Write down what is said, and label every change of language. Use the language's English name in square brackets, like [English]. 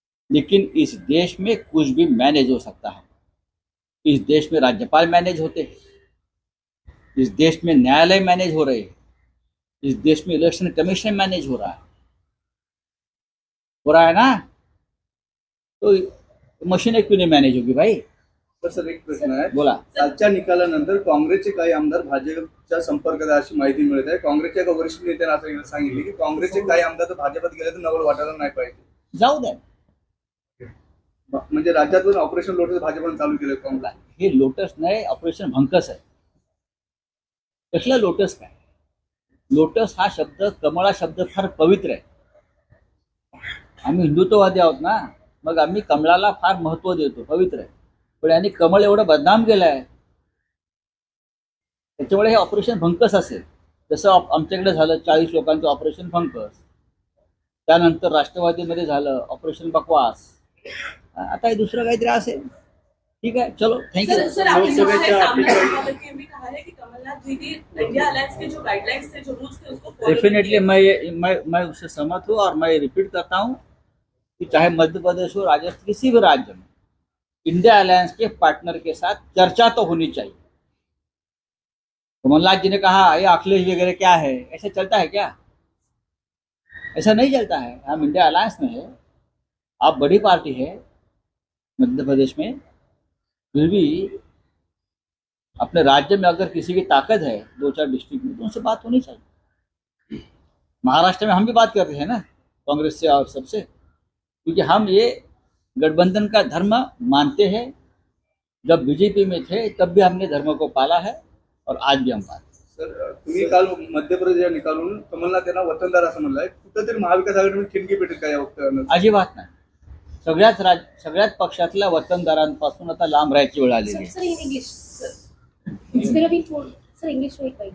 [Hindi] लेकिन इस देश में कुछ भी मैनेज हो सकता है। इस देश में राज्यपाल मैनेज होते हैं, इस देश में न्यायालय मैनेज हो रहे हैं, इस देश में इलेक्शन कमीशन मैनेज हो रहा है ना। तो मशीनें क्यों नहीं मैनेज होगी भाई? [Marathi] सर एक प्रश्न आहे, बोला. कालच्या निकालानंतर काँग्रेसचे काही आमदार भाजपच्या संपर्कात आहे अशी माहिती मिळत आहे. काँग्रेसच्या एका वरिष्ठ नेत्याने असं सांगितले की काँग्रेसचे काही आमदार तर भाजपात गेले तर नवल वाटायला नाही पाहिजे. जाऊ द्या. म्हणजे राज्यातून ऑपरेशन लोटस भाजपने चालू केलं काँग्रेस. हे लोटस नाही, ऑपरेशन भंकस आहे. कसलं लोटस काय? लोटस हा शब्द, कमळ हा शब्द फार पवित्र आहे. आम्ही हिंदुत्ववादी आहोत ना, मग आम्ही कमळाला फार महत्व देतो, पवित्र आहे. पण यांनी कमळ एवढं बदनाम केलंय, त्याच्यामुळे हे ऑपरेशन भंकस असेल. जसं आमच्याकडे झालं 40 लोकांचं ऑपरेशन भंकस, त्यानंतर राष्ट्रवादीमध्ये झालं ऑपरेशन बकवास, आता हे दुसरं काहीतरी असेल. [Hindi] ठीक है, चलो थैंक यू. सर आपने कहा है, सामने से भी कहा है कि कमलनाथ द्विवेदी इंडिया अलायंस के जो गाइडलाइंस थे, जो रूल्स थे, उसको follow [English] definitely [Hindi] कीजिए। मैं उससे सहमत हूँ और मैं रिपीट करता हूँ कि चाहे मध्य प्रदेश हो, राजस्थान, किसी भी राज्य में इंडिया अलायंस के पार्टनर के साथ चर्चा तो होनी चाहिए. कमलनाथ जी ने कहा ये अखिलेश वगैरह क्या है, ऐसा चलता है क्या? ऐसा नहीं चलता है. हम इंडिया अलायंस में है, आप बड़ी पार्टी है मध्य प्रदेश में, फिर भी अपने राज्य में अगर किसी की ताकत है 2-4 डिस्ट्रिक्ट में, तो उनसे बात होनी चाहिए. महाराष्ट्र में हम भी बात कर रहे हैं ना कांग्रेस से और सबसे, क्योंकि हम ये गठबंधन का धर्म मानते हैं. जब बीजेपी में थे तब भी हमने धर्म को पाला है और आज भी हम पालते. [Marathi] सर तुम्ही काल मध्य प्रदेश निकालून कमलनाथ यांना वतनदार असं म्हणलाय. कुठेतरी महाविकास आघाडीमध्ये ठिणगी पेटेल काय या वक्तव्यानं? अजिबात नाही. सगळ्याच पक्षातल्या वतनदारांपासून आता लांब राहायची वेळ आलेली आहे. [English] Sir, in English, sir. It's gonna be full. Sir, English right by.